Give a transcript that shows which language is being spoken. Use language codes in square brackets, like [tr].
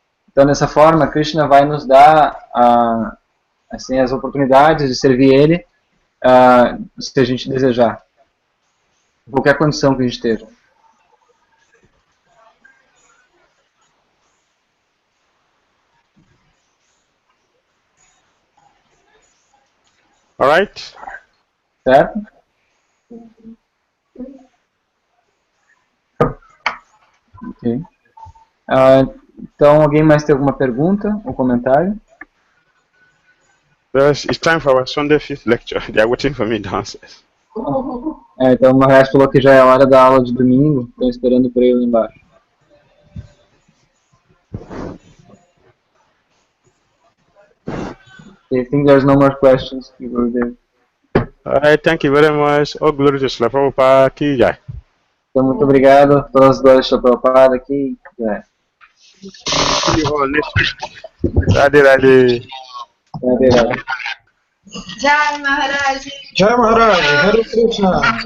[pt] Então dessa forma, Krishna vai nos dar assim, as oportunidades de servir ele, se a gente desejar. Qualquer condição que a gente esteja. [en] Alright? [pt] Certo? Ok. Então, alguém mais tem alguma pergunta ou comentário? [en] It's time for our Sunday fifth lecture. They are waiting for me downstairs. [pt] Então o Maharaj falou que já é hora da aula de domingo. Estão esperando por ele lá embaixo. [en] I think there's no more questions. Alright, thank you very much. All glory to Srila Prabhupada ki jai. [pt] Então, muito obrigado. Todas as glórias de Prabhupada aqui. [en] See you all next week. Radhe Radhe. Radhe Radhe. Jai Maharaj. Jai Maharaj, Hare Krishna.